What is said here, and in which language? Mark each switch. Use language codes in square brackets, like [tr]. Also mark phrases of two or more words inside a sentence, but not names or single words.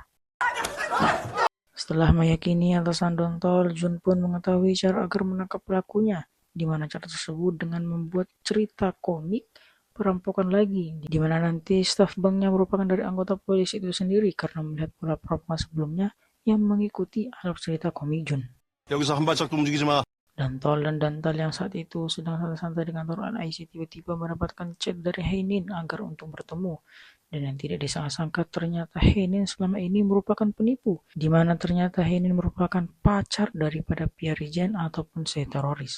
[id] Setelah meyakini atasan Dontol, Jun pun mengetahui cara agar menangkap pelakunya, di mana cara tersebut dengan membuat cerita komik perampokan lagi, di mana nanti staf banknya merupakan dari anggota polisi itu sendiri karena melihat pola perampokan sebelumnya yang mengikuti alur cerita komik Jun. [ko] 여기서 한 발짝도 움직이지 마. [id] Dantol dan Dantal yang saat itu sedang santai-santai di kantor NIC tiba-tiba mendapatkan chat dari Haenin agar untuk bertemu. Dan yang tidak disangka-sangka ternyata Haenin selama ini merupakan penipu, di mana ternyata Haenin merupakan pacar daripada Pia Regen ataupun si teroris.